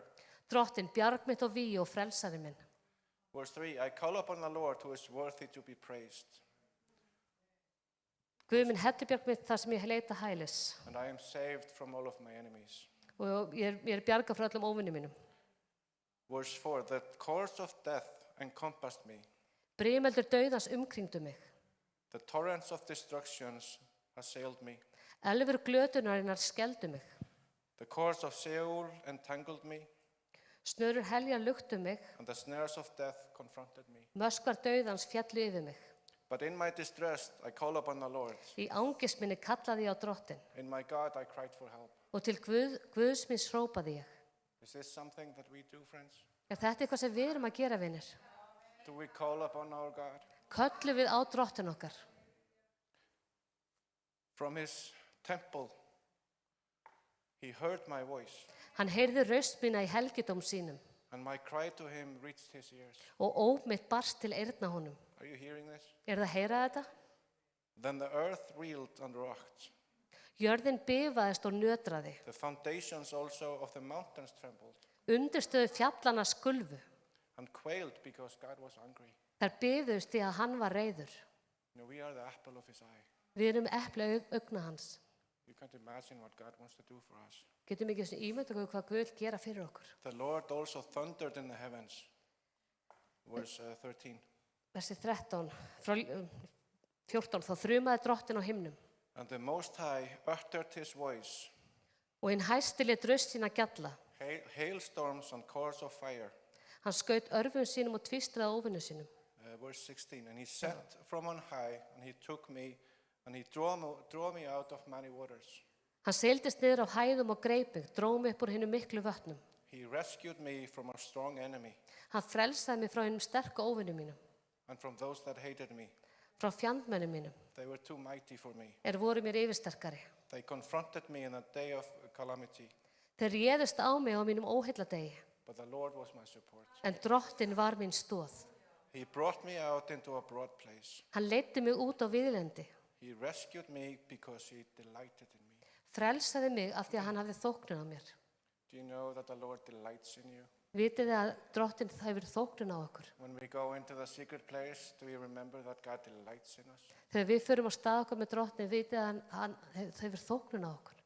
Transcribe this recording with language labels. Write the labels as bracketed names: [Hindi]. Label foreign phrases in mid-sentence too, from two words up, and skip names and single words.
[Icelandic] Drottin, bjarg mitt og vígi og frelsari minn. [English] Verse 3, I call upon the Lord who is worthy to be praised, [Icelandic] Guð minn, hellubjarg mitt þar sem ég leita hælis. [English] and I am saved from all of my enemies. [Icelandic] Og ég bjarga frá öllum óvinni mínum. [English] Verse 4, the cords of death encompassed me. [Icelandic] Brimöldur dauðans umkringdu mig. [English] The torrents of destructions assailed me. [Icelandic] Elfur glötunarinnar skeldu mig. [English] The cords of Sheol entangled me, [Icelandic] Snörur heljar luktu mig. [English] and the snares of death confronted me. [Icelandic] Möskvar dauðans fjallu yfir mig. [English] But in my distress, I call upon the Lord. [Icelandic] Í angist minni kallaði ég á drottin. [English] In my God, I cried for help. [Icelandic] Og til Guðs minns hrópaði ég. [English] Is this something that we do, friends? [Icelandic] Þetta eitthvað sem við erum að gera, vinir? [English] Do we call upon our God? [Icelandic] Köllum við á drottin okkar. [English] From his temple, he heard my voice, [Icelandic] Hann heyrði raust mína í helgidóm sínum [English] and my cry to him reached his ears. [Icelandic] og óp mitt barst til eyrna honum. [English] Are you hearing this? [Icelandic] Það að heyra þetta? [English] Then the earth reeled and rocked. [Icelandic] Jörðin bifaðist og nötraði. [English] The foundations also of the mountains trembled [Icelandic] Undirstöðu fjallana skulfu. [English] and quailed because God was angry. [Icelandic] Þær bifuðust því að hann var reiður. [English] You know, we are the apple of his eye. [Icelandic] Við erum epli augna hans. [English] You can't imagine what God wants to do for us. [Icelandic] Getum ekki ímynda okkur hvað Guð vill gera fyrir okkur. [English] The Lord also thundered in the heavens. Verse 13. [Icelandic] Versi 13, frá 14, þá þrumaði drottin á himnum. [English] And the Most High uttered his voice. [Icelandic] Og hinn hæsti lét raust sína gjalla. [English] Hailstorms and cores of fire. [Icelandic] Hann skaut örfum sínum og tvístraði óvinnu sínum. [English] verse 16. And he sent from on high, and he took me, and he drew me out of many waters. [Icelandic] Hann seildist niður á hæðum og greip mig, dró mig upp úr hinum miklu vötnum. [English] He rescued me from a strong enemy, [Icelandic] Hann frelsaði mig frá hinum sterku óvinum mínum, [English] and from those that hated me. [Icelandic] frá fjandmennum mínum, [English] They were too mighty for me. [Icelandic] voru mér yfirsterkari. [English] They confronted me in a day of calamity, [Icelandic] Þeir réðust á mig á mínum óheilladegi, [English] but the Lord was my support. [Icelandic] en Drottinn var mín stoð. [English] He brought me out into a broad place. [Icelandic] Hann leiddi mig út á víðlendi, [English] He rescued me because he delighted in me. [Icelandic] frelsaði mig af því að hann hafði þóknun á mér. [English] Do you know that the Lord delights in you? [Icelandic] Vitið þið að Drottinn hefur þóknun á okkur? [English] When we go into the secret place, do we remember that God delights in us? [Icelandic] Þegar við förum á stað okkar með Drottinn, vitið þið að hann hefur þóknun á okkur.